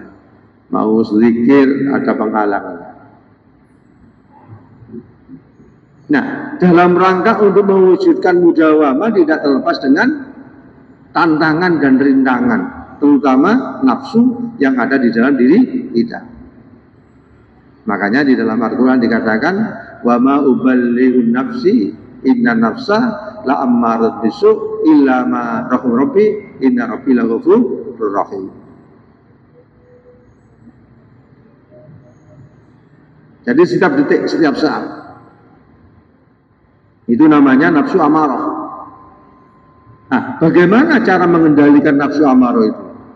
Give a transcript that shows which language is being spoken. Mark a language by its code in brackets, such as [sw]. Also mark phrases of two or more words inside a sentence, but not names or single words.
[id] Mau zikir ada penghalangnya. Nah, dalam rangka untuk mewujudkan mudawamah tidak terlepas dengan tantangan dan rintangan, terutama nafsu yang ada di dalam diri kita. Makanya di dalam Al-Quran dikatakan, [ar] وما أبرئ نفسي إن النفس لأمارة بالسوء إلا ما رحم ربي إن ربي لغفور رحيم. [id] Jadi setiap detik, setiap saat. Itu namanya nafsu amarah. Nah, bagaimana cara mengendalikan nafsu amarah itu?